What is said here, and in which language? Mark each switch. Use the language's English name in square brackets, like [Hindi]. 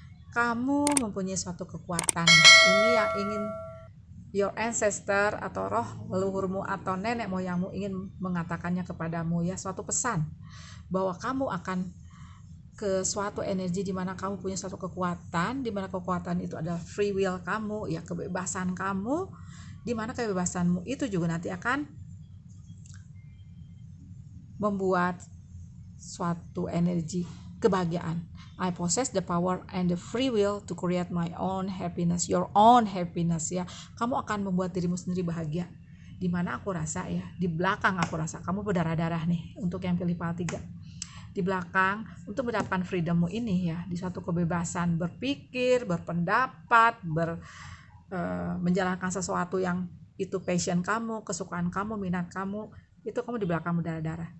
[Indonesian] Kamu mempunyai suatu kekuatan, ini yang ingin your ancestor atau roh leluhurmu atau nenek moyangmu ingin mengatakannya kepadamu ya, suatu pesan bahwa kamu akan ke suatu energi di mana kamu punya suatu kekuatan, di mana kekuatan itu adalah free will kamu ya, kebebasan kamu, di mana kebebasanmu itu juga nanti akan membuat suatu energi kebahagiaan. [English] I possess the power and the free will to create my own happiness, your own happiness ya. [Indonesian] Kamu akan membuat dirimu sendiri bahagia. Dimana aku rasa ya, di belakang aku rasa kamu berdarah-darah nih untuk yang pilih PAL 3. Di belakang untuk mendapatkan freedommu ini ya, di suatu kebebasan berpikir, berpendapat, menjalankan sesuatu yang itu passion kamu, kesukaan kamu, minat kamu, itu kamu di belakang berdarah-darah.